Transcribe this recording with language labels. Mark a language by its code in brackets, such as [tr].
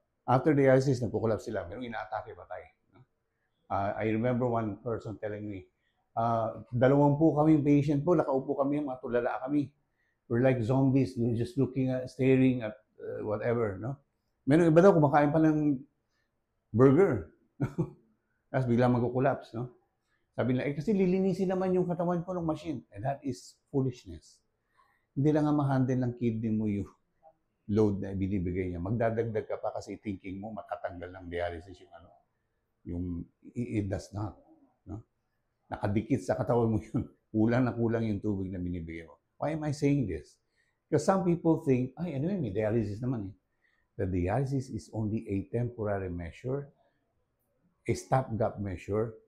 [tl] After dialysis, nagkukulap sila. Merong ina-atake patay. [en] I remember one person telling me, [tl] 20 kaming patient po, nakaupo kami, mga tulala kami. [en] We're like zombies, just looking at, staring at whatever, no? [tl] Merong iba daw, kumakain pa ng burger. Tapos biglang mag-collapse, no? Sabi nila, kasi lilinisin naman yung katawan ko ng machine. [en] And that is foolishness. [tl] Hindi lang nga ma-handle ng kidney mo yung load na binibigay niya. Magdadagdag ka pa kasi thinking mo matatanggal ng dialysis yung [en] it does not. [tl] No? Nakadikit sa katawan mo yun. Kulang na kulang yung tubig na binibigay mo. [en] Why am I saying this? Because some people think, [tl] ay, ano yun, may dialysis naman eh. [en] The dialysis is only a temporary measure, a stopgap measure.